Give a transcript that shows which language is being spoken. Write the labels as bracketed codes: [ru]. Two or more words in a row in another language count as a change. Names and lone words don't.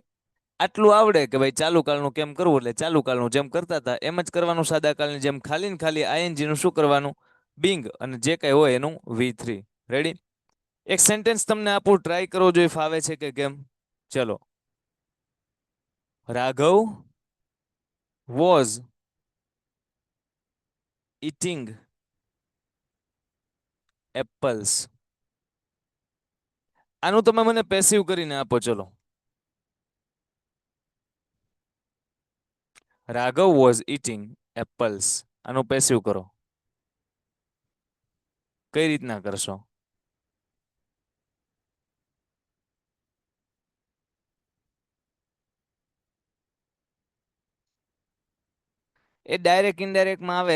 [gu] આટલું આવડે કે ભાઈ ચાલુ કાળનું કેમ કરવું એટલે ચાલુ કાળનું જેમ કરતા હતા એમ જ કરવાનું. સાદા કાળની જેમ ખાલી ને ખાલી આઈએનજી નું શું કરવાનું બિંગ અને જે કઈ હોય એનું V3. રેડી. એક સેન્ટેન્સ તમને આપું ટ્રાય કરો જો ફાવે છે કે કેમ. [en] ચલો રાઘવ વોઝ eating apples. [gu] આનું તમે મને પેસિવ કરીને આપો. ચલો રાઘવ [en] was eating apples [gu] આનું પેસિવ કરો. કઈ રીતના કરશો એ [en] direct indirect [gu] આવે.